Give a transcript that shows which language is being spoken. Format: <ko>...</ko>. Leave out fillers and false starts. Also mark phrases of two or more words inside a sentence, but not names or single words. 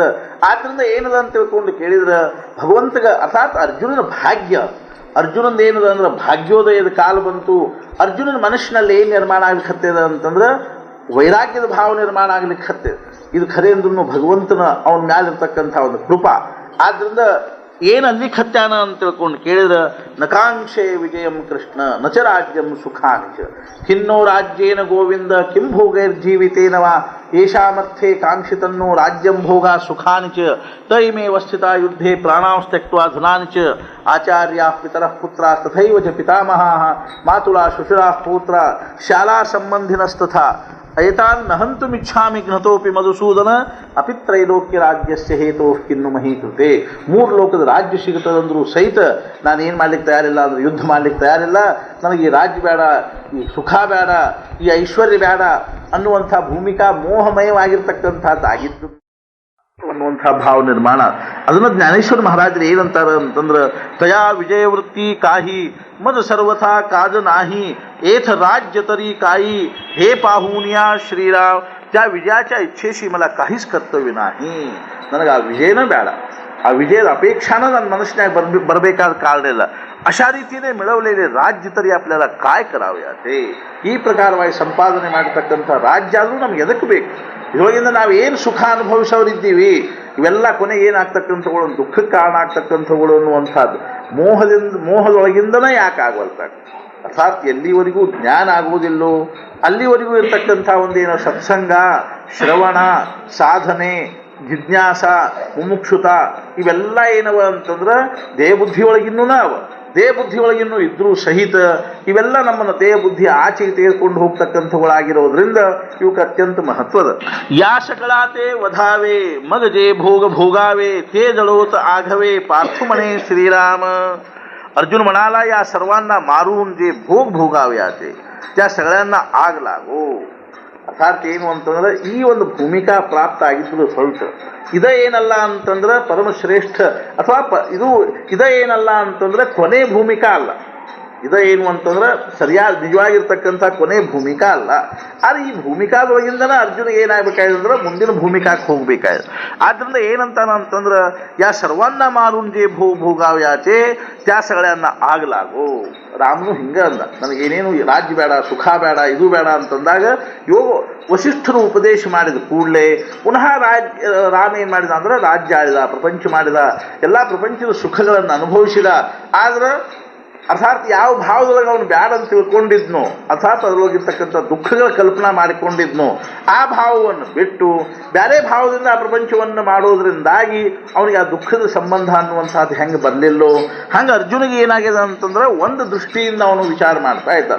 <kn>ಆದ್ದರಿಂದ ಏನದ ಅಂತ ತಿಳ್ಕೊಂಡು ಕೇಳಿದ್ರೆ ಭಗವಂತಗ ಅರ್ಥಾತ್ ಅರ್ಜುನನ ಭಾಗ್ಯ, ಅರ್ಜುನಂದು ಏನದ ಅಂದ್ರೆ ಭಾಗ್ಯೋದಯದ ಕಾಲ ಬಂತು. ಅರ್ಜುನನ ಮನಸ್ಸಿನಲ್ಲಿ ಏನು ನಿರ್ಮಾಣ ಆಗ್ಲಿಕ್ಕೆ ಅಂತಂದ್ರೆ ವೈರಾಗ್ಯದ ಭಾವ ನಿರ್ಮಾಣ ಆಗ್ಲಿಕ್ಕೆ ಇದು ಖರೆ ಅಂದ್ರೂ ಭಗವಂತನ ಅವನ ಮ್ಯಾಲಿರ್ತಕ್ಕಂಥ ಒಂದು ಕೃಪಾ. ಆದ್ದರಿಂದ ಏನು ಅಲ್ಲಿಖತ್ಯಾನ ಅಂತ ತಿಳ್ಕೊಂಡು ಕೇಳಿದ್ರೆ</kn> <sa>ನಕಾಂಕ್ಷೆ ವಿಜಯಂ ಕೃಷ್ಣ ನಚ ರಾಜ್ಯಂ ಸುಖಾಂಚ ಖಿನ್ನೋ ರಾಜ್ಯೇನ ಗೋವಿಂದ ಕಿಂ ಭೋಗೈರ್ಜೀವಿತೇನವ ಯೇಷಾಮರ್ಥೆ ಕಾಂಕ್ಷಿತನ್ನೋ ರಾಜ್ಯಂ ಭೋಗ ಸುಖಾನಿ ಚ ತೈಮೇವ ಸ್ಥಿತಾ ಯುದ್ಧೇ ಪ್ರಾಣಾಂ ತ್ಯಕ್ತ್ವಾ ಧನಾನಿ ಚ ಆಚಾರ್ಯಾಃ ಪಿತರಃ ಪುತ್ರಾಃ ತಥೈವ ಚ ಪಿತಾಮಹಾಃ ಮಾತುಲಾ ಶುಶುರಾಃ ಪೌತ್ರ ಶಾಲಾ ಸಂಬಂಧಿನಸ್ತಥಾ ಏತಾನ್ ನಹಂತುಮಿಚ್ಛಾಮಿ ಘ್ನತೋಪಿ ಮಧುಸೂದನ ಅಪಿತ್ರೈಲೋಕ್ಯ ರಾಜ್ಯಸ್ಯ ಹೇತೋ ಕಿನ್ನು ಮಹೀಕೃತೆ.</sa> <kn>3 ಲೋಕದ ರಾಜ್ಯ ಸಿಗುತ್ತದಂದ್ರೂ ಸಹಿತ ನಾನು ಏನು ಮಾಡ್ಲಿಕ್ಕೆ ತಯಾರಿಲ್ಲ ಅಂದ್ರೆ ಯುದ್ಧ ಮಾಡ್ಲಿಕ್ಕೆ ತಯಾರಿಲ್ಲ, ನನಗೆ ಈ ರಾಜ್ಯ ಬೇಡ, ಈ ಸುಖ ಬೇಡ, ಈ ಐಶ್ವರ್ಯ ಬೇಡ ಅನ್ನುವಂಥ ಭೂಮಿಕಾ ಮೋಹಮಯವಾಗಿರ್ತಕ್ಕಂಥದ್ದಾಗಿದ್ದು ಅನ್ನುವಂಥ ಭಾವ ನಿರ್ಮಾಣ. ಅದನ್ನು ಜ್ಞಾನೇಶ್ವರ ಮಹಾರಾಜರು ಏನಂತಾರೆ ಅಂತಂದ್ರೆ</kn> <mr>तया विजयवृत्ती काही मद सर्वथा काज नाही एथ राज्य तरी काही हे पाहुनिया श्रीराम त्या विजयाच्या इच्छेशी मला काहीच कर्तव्य नाही.</mr> <kn>ನನಗೆ ಆ ವಿಜಯನ ಬೇಡ, ಆ ವಿಜಯದ ಅಪೇಕ್ಷಾನ ನನ್ನ ಮನಸ್ಸಿನಾಗ ಬರಬೇಕಾದ ಕಾರಣ.</kn> <mr>अशा रीतीने मिळवलेले राज्य तरी आपल्याला काय करावे याते.</mr> <kn>ಈ ಪ್ರಕಾರವಾಗಿ ಸಂಪಾದನೆ ಮಾಡತಕ್ಕಂಥ ರಾಜ್ಯ ಆದರೂ ನಮ್ಗೆ ಎದಕ್ಕೆ ಬೇಕು? ಇದರೊಳಗಿಂದ ನಾವು ಏನು ಸುಖ ಅನುಭವಿಸೋರಿದ್ದೀವಿ ಇವೆಲ್ಲ ಕೊನೆಗೆ ಏನಾಗ್ತಕ್ಕಂಥಗಳು ದುಃಖಕ್ಕೆ ಕಾರಣ ಆಗ್ತಕ್ಕಂಥಗಳು ಅನ್ನುವಂಥದ್ದು ಮೋಹದೊಳಗಿಂದನೇ ಯಾಕೆ ಆಗವಲ್ತಾಗ. ಅರ್ಥಾತ್ ಎಲ್ಲಿವರೆಗೂ ಜ್ಞಾನ ಆಗುವುದಿಲ್ಲೋ ಅಲ್ಲಿವರೆಗೂ ಇರ್ತಕ್ಕಂಥ ಒಂದೇನೋ ಸತ್ಸಂಗ, ಶ್ರವಣ, ಸಾಧನೆ, ಜಿಜ್ಞಾಸ, ಮುಮುಕ್ಷುತ ಇವೆಲ್ಲ ಏನವ ಅಂತಂದ್ರೆ ದೇಹ ಬುದ್ಧಿಯೊಳಗಿನ್ನೂ ದೇಹ ಬುದ್ಧಿಯೊಳಗಿನ್ನೂ ಇದ್ರೂ ಸಹಿತ ಇವೆಲ್ಲ ನಮ್ಮನ್ನು ದೇಹ ಬುದ್ಧಿ ಆಚೆಗೆ ತೆಗೆದುಕೊಂಡು ಹೋಗ್ತಕ್ಕಂಥವುಗಳಾಗಿರೋದ್ರಿಂದ ಇವಕ್ಕೆ ಅತ್ಯಂತ ಮಹತ್ವದ.</kn> <mr>या शकळाते वधावे मग जे भोग भोगावे ते जळोत आघवे पार्थुमणे श्रीराम. अर्जुन म्हणाला या सर्वांना मारून जे भोग भोगावे त्या सगळ्यांना आग लागो.</mr> <kn>ಅರ್ಥಾತ್ ಏನು ಅಂತಂದ್ರೆ ಈ ಒಂದು ಭೂಮಿಕಾ ಪ್ರಾಪ್ತ ಆಗಿದ್ದು ಸ್ವಲ್ಪ ಇದ ಏನಲ್ಲ ಅಂತಂದ್ರೆ ಪರಮಶ್ರೇಷ್ಠ ಅಥವಾ ಇದ ಏನಲ್ಲ ಅಂತಂದ್ರೆ ಕೊನೆ ಭೂಮಿಕಾ ಅಲ್ಲ. ಇದ ಏನು ಅಂತಂದ್ರೆ ಸರಿಯಾದ ನಿಜವಾಗಿರ್ತಕ್ಕಂಥ ಕೊನೆ ಭೂಮಿಕಾ ಅಲ್ಲ. ಆದರೆ ಈ ಭೂಮಿಕಾದೊಳಗಿಂದನೇ ಅರ್ಜುನ ಏನಾಗಬೇಕಾಯ್ತಂದ್ರೆ ಮುಂದಿನ ಭೂಮಿಕಾಕ್ಕೆ ಹೋಗ್ಬೇಕಾಯ್ತು. ಆದ್ದರಿಂದ ಏನಂತಾನ ಅಂತಂದ್ರೆ</kn> <mr>या सर्वन्न मारून जे भोग भोगाव्याचे त्या सगळ्यांना आग लागो.</mr> <kn>ರಾಮನು ಹಿಂಗೆ ಅಂದ, ನನಗೇನೇನು ರಾಜ್ಯ ಬೇಡ, ಸುಖ ಬೇಡ, ಇದು ಬೇಡ ಅಂತಂದಾಗ ವಸಿಷ್ಠರು ಉಪದೇಶ ಮಾಡಿದ ಕೂಡಲೇ ಪುನಃ ರಾಮ ಏನು ಮಾಡಿದ ಅಂದ್ರೆ ರಾಜ್ಯ ಆಳಿದ, ಪ್ರಪಂಚ ಮಾಡಿದ, ಎಲ್ಲ ಪ್ರಪಂಚದ ಸುಖಗಳನ್ನು ಅನುಭವಿಸಿದ. ಆದ್ರೆ ಅರ್ಥಾತ್ ಯಾವ ಭಾವದೊಳಗೆ ಅವನು ಬ್ಯಾಡ ಅಂತ ತಿಳ್ಕೊಂಡಿದ್ನೋ, ಅರ್ಥಾತ್ ಅದರೊಳಗಿರ್ತಕ್ಕಂಥ ದುಃಖಗಳ ಕಲ್ಪನಾ ಮಾಡಿಕೊಂಡಿದ್ನೋ, ಆ ಭಾವವನ್ನು ಬಿಟ್ಟು ಬೇರೆ ಭಾವದಿಂದ ಆ ಪ್ರಪಂಚವನ್ನು ಮಾಡೋದ್ರಿಂದಾಗಿ ಅವನಿಗೆ ಆ ದುಃಖದ ಸಂಬಂಧ ಅನ್ನುವಂಥದ್ದು ಹೆಂಗೆ ಬರಲಿಲ್ಲೋ, ಹಂಗೆ ಅರ್ಜುನಿಗೆ ಏನಾಗಿದೆ ಅಂತಂದ್ರೆ ಒಂದು ದೃಷ್ಟಿಯಿಂದ ಅವನು ವಿಚಾರ ಮಾಡ್ತಾ ಇದ್ದಾನೆ.</kn>